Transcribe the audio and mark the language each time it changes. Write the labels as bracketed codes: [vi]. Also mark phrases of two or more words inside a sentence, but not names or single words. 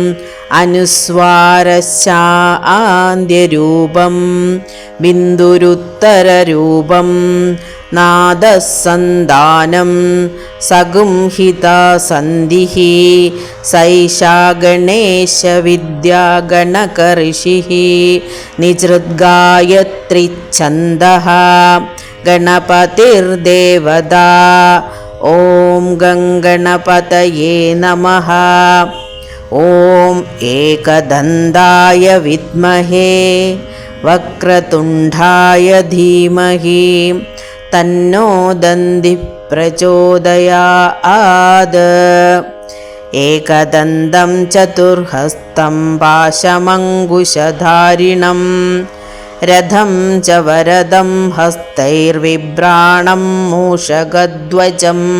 [sa] अनुस्वारश्चान्त्यरूपं बिन्दुरुत्तररूपं नादः सन्धानं सगुंहिता सन्धिः सैषा गणेशविद्या गणकऋषिः निजृद्गायत्रीच्छन्दः गणपतिर्देवता। ॐ गङ्गणपतये नमः। ॐ एकदन्ताय विद्महे वक्रतुण्डाय धीमहि തന്നോ ദന്തി പ്രചോദയാത്. ഏകദന്തം ചതുർഹസ്തം പാശമങ്കുശധാരിണം രഥം ച വരദം ഹസ്തൈർവിഭ്രാണം മൂഷകധ്വജം